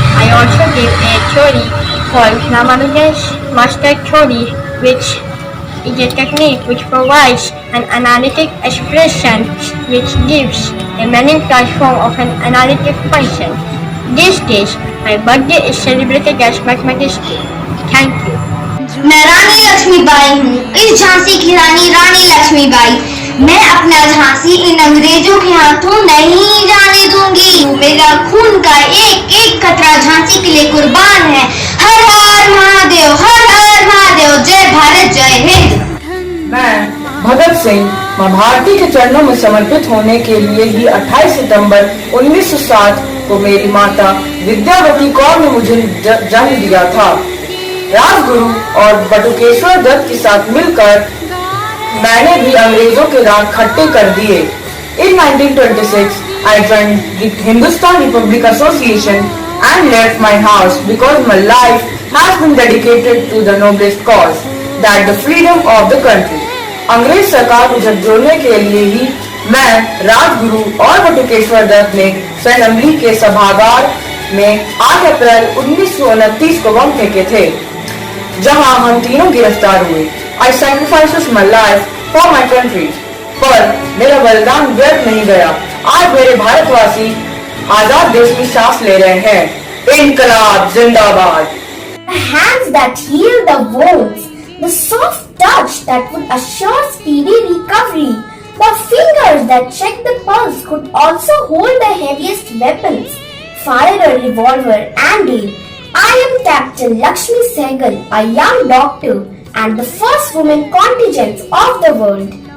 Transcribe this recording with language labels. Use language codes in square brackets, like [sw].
[en] I also give a theory called Ramanujan's master theory, which is a technique which provides an analytic expression which gives a many transform of an analytic function. These days, my birthday is celebrated as Mathematics Day. Thank you. [hi] मैं रानी लक्ष्मीबाई हूँ, इस झांसी की रानी रानी लक्ष्मीबाई। मैं अपना झांसी इन अंग्रेजों के हाथों नहीं जाने दूंगी। मेरा खून का एक एक कतरा झांसी के लिए कुर्बान है। हर हर महादेव, हर हर महादेव, जय भारत, जय हिंद। मैं भगत सिंह मां भारती के चरणों में समर्पित होने के लिए ही 28 सितंबर 1907 को मेरी माता विद्यावती कौर ने मुझे जन्म दिया था। राजगुरु और बटुकेश्वर दत्त के साथ मिलकर मैंने भी अंग्रेजों के राग खट्टे कर दिए। [en] In 1926, I joined the Hindustan Republic Association and left my house because my life has been dedicated to the noblest cause, that the freedom of the country. [hi] अंग्रेज सरकार को झकझोरने के लिए ही मैं, राजगुरु और बटुकेश्वर दत्त ने असेंबली के सभागार में 8 अप्रैल 1929 को बम फेंके थे, जहां हम तीनों गिरफ्तार हुए। [en] I sacrificed my life for my country, [hi] पर मेरा बलिदान व्यर्थ नहीं गया। आज मेरे भारतवासी आजाद देश में सांस ले रहे हैं। इनकलाब जिंदाबाद। [en] The hands that heal the wounds, the soft touch that would assure speedy recovery, the fingers that check the pulse could also hold the heaviest weapons, fire a revolver and aim. I am Captain Lakshmi Sehgal, a young doctor and the first woman contingent of the world.